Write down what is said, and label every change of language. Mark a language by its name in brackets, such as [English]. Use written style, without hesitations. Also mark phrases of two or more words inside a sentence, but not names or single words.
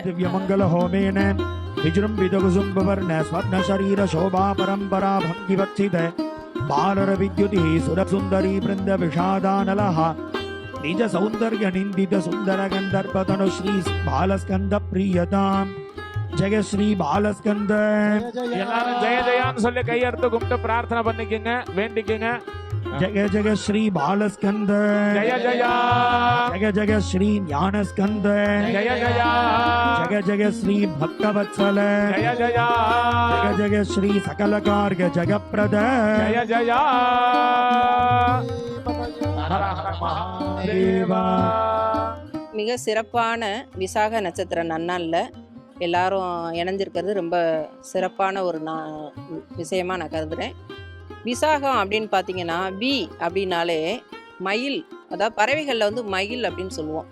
[Sanskrit] दिव्यमङ्गल होमेन विजृम्भितकुसुम्भवर्ण स्वर्ण शरीर शोभा परम्परा पङ्गिवर्त्तित पालर वित्युति सुरसुन्दरी बृन्द विषादानलह निज सौन्दर्य निन्दित सुन्दर कन्दर्पतनु श्री बालस्कन्द प्रियताम् जय श्री बालस्कन्द. [Tamil] எல்லாரும் ஜெய ஜெயான்னு சொல்லி கையெடுத்து கும்பிட்டு பிரார்த்தனை பண்ணிக்கங்க, வேண்டிக்கங்க. [Sanskrit] जय जय श्री बालस्कंद जय जय जय जय श्री ज्ञानस्कंद जय जय जय जय श्री भक्तवत्सल जय जय जय जय श्री सकल कार्य जगप्रद जय जय [Tamil] மிக சிறப்பான விசாக நட்சத்திர நன்னாளில் எல்லாரும் இணைஞ்சிருக்கிறது ரொம்ப சிறப்பான ஒரு விஷயமா நான் கருதுகிறேன். விசாகம் அப்படின்னு பார்த்தீங்கன்னா வி அப்படின்னாலே மயில், அதாவது பறவைகளில் வந்து மயில் அப்படின்னு சொல்லுவோம்.